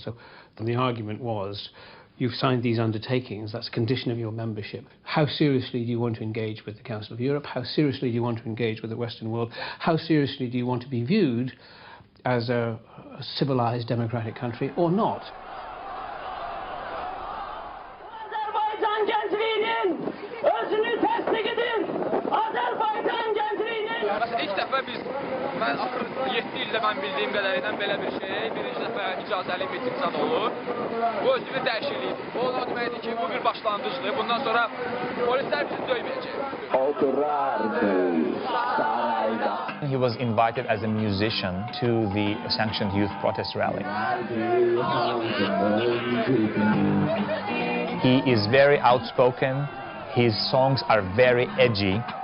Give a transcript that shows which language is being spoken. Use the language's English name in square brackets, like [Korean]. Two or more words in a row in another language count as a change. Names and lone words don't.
[English] So the argument was, you've signed these undertakings, that's a condition of your membership. How seriously do you want to engage with the Council of Europe? How seriously do you want to engage with the Western world? How seriously do you want to be viewed as a civilized democratic country or not? [Azerbaijani] Azərbaycan gəncliyinin özünü təsdiq edin. Azərbaycan gəncliyinin. Məsələn, ilk dəfə mən axır 7 ildə mən bildiyim qədərilə belə bir şey, birinci dəfə icazəli mitingdən olur. Bu özünü dəyişikliyidir. Bu o deməkdir ki, bu bir başlanğıcdır. Bundan sonra polislər bizi döyməyəcək. [English] He was invited as a musician to the sanctioned youth protest rally. He is very outspoken. His songs are very edgy.